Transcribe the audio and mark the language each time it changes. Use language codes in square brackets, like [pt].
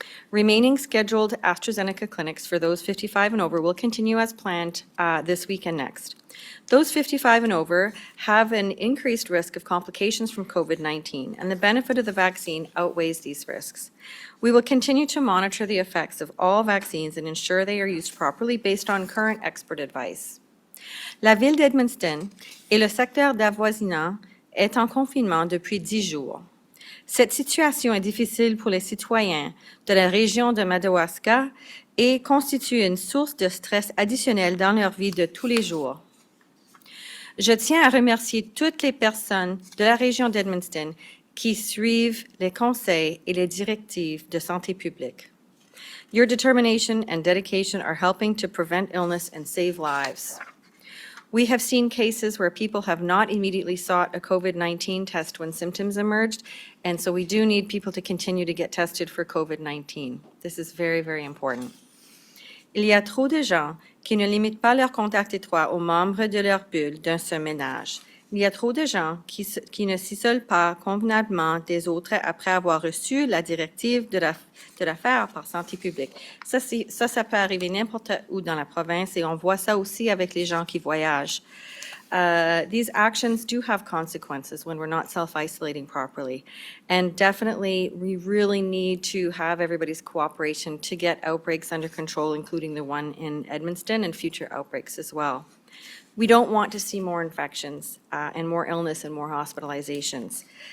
[en] Remaining scheduled AstraZeneca clinics for those 55 and over will continue as planned this week and next. Those 55 and over have an increased risk of complications from COVID-19, and the benefit of the vaccine outweighs these risks. We will continue to monitor the effects of all vaccines and ensure they are used properly based on current expert advice. [fr] La ville d'Edmundston et le secteur d'avoisinant est en confinement depuis 10 jours. Cette situation est difficile pour les citoyens de la région de Madawaska et constitue une source de stress additionnel dans leur vie de tous les jours. Je tiens à remercier toutes les personnes de la région d'Edmundston qui suivent les conseils et les directives de santé publique. [en] Your determination and dedication are helping to prevent illness and save lives. We have seen cases where people have not immediately sought a COVID-19 test when symptoms emerged, and so we do need people to continue to get tested for COVID-19. This is very, very important. [fr] Il y a trop de gens qui ne limitent pas leur contact étroit aux membres de leur bulle d'un seul ménage. Il y a trop de gens qui ne s'isolent pas convenablement des autres après avoir reçu la directive de la faire par santé publique. Ça peut arriver n'importe où dans la province et on voit ça aussi avec les gens qui voyagent. [en] These actions do have consequences when we're not self-isolating properly. And definitely, we really need to have everybody's cooperation to get outbreaks under control, including the one in Edmundston and future outbreaks as well. We don't want to see more infections and more illness and more hospitalizations.